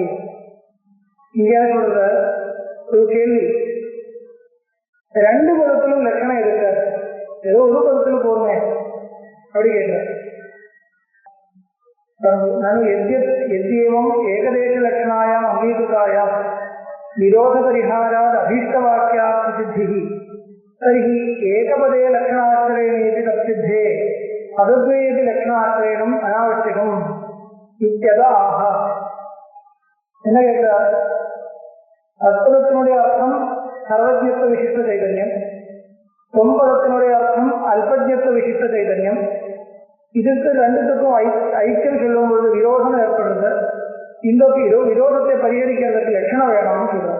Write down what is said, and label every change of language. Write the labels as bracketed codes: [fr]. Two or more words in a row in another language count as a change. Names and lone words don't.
[ta] இங்கே சொல்ற ஒரு கேள்வி, ரெண்டு பதத்திலும் லட்சணம் இருக்க, ஏதோ ஒரு பதத்தில் போருமே அப்படி கேட்க. [sa] ननु इत्येवम् एकदेश लक्षणायाम् अङ्गीकृतायाम् विरोध परिहारात् अभीष्टवाक्यात् सिद्धिः तर्हि एकपदे लक्षणाश्रयणेति तत्सिद्धे पदद्वयेति लक्षणाश्रयणम् अनावश्यकम् इत्यत आह. [ta] என்ன கேட்கிறார்? அற்புதத்தினுடைய அர்த்தம் சர்வஜ்ஞத்துவ விசிஷ்ட சைதன்யம், தொம்பதத்தினுடைய அர்த்தம் அல்பஜ்ஞத்துவ விசிஷ்ட சைதன்யம். இதுக்கு ரெண்டுத்துக்கும் ஐக்கியம் சொல்லும் பொழுது விரோதம் ஏற்படுறது. இந்த விரோதத்தை பரிகரிக்கிறதுக்கு லட்சணம் வேணும்னு சொல்றாரு.